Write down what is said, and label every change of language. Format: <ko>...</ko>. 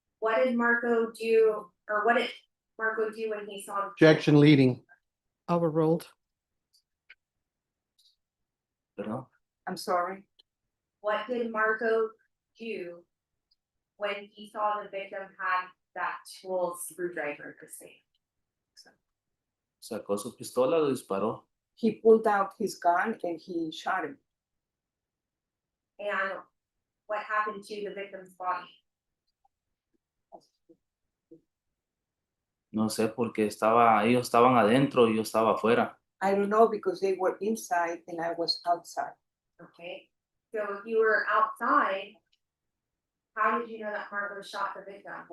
<en>What did Marco do, or what did Marco do when he saw? the tool? Objection leading. Overruled.</en> <es>Perdón.</es> <en>I'm sorry. What did Marco do when he saw the victim had that tool screwdriver per se?</en> <es>Sacó su pistola, lo disparó.</es> <en>He pulled out his gun and he shot him. And what happened to the victim's body?</en> <es>No sé porque ellos estaban adentro y yo estaba afuera.</es> <en>I don't know because they were inside and I was outside. Okay, so if you were outside, how did you know that Marco shot the victim?</en>